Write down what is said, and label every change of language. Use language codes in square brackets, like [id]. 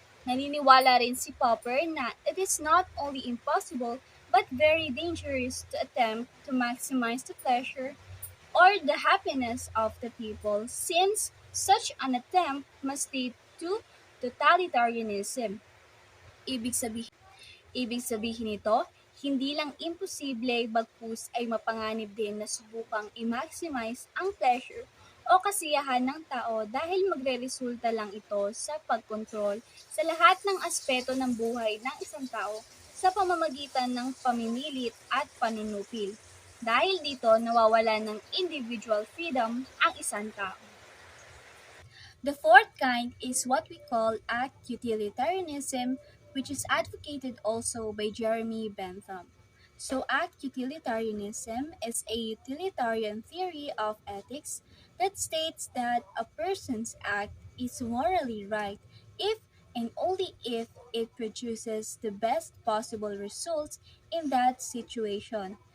[tl] Naniniwala rin si Popper na [en] it is not only impossible but very dangerous to attempt to maximize the pleasure or the happiness of the people since such an attempt must lead to totalitarianism. [tl] Ibig sabihin, ibig sabihin nito, hindi lang imposible bagkus ay mapanganib din na subukang i-maximize ang pleasure o kasiyahan ng tao dahil magreresulta lang ito sa pagkontrol sa lahat ng aspeto ng buhay ng isang tao sa pamamagitan ng pamimilit at panunupil. Dahil dito nawawala ng individual freedom ang isang tao. [en] The fourth kind is what we call act utilitarianism, which is advocated also by Jeremy Bentham. So, act utilitarianism is a utilitarian theory of ethics that states that a person's act is morally right if and only if it produces the best possible results in that situation.